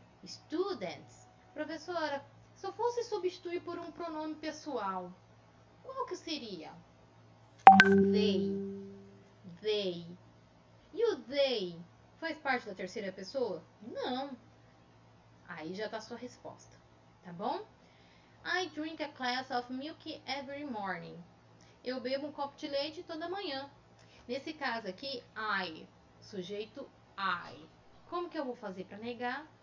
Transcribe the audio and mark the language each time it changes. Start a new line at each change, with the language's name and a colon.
Portuguese: Students. Professora, se eu fosse substituir por um pronome pessoal, qual que seria?
English: They. They.
Portuguese: E o they faz parte da terceira pessoa? Não. Aí já tá a sua resposta. Tá bom?
English: I drink a glass of milk every morning.
Portuguese: Eu bebo um copo de leite toda manhã. Nesse caso aqui, I. Sujeito I. Como que eu vou fazer para negar?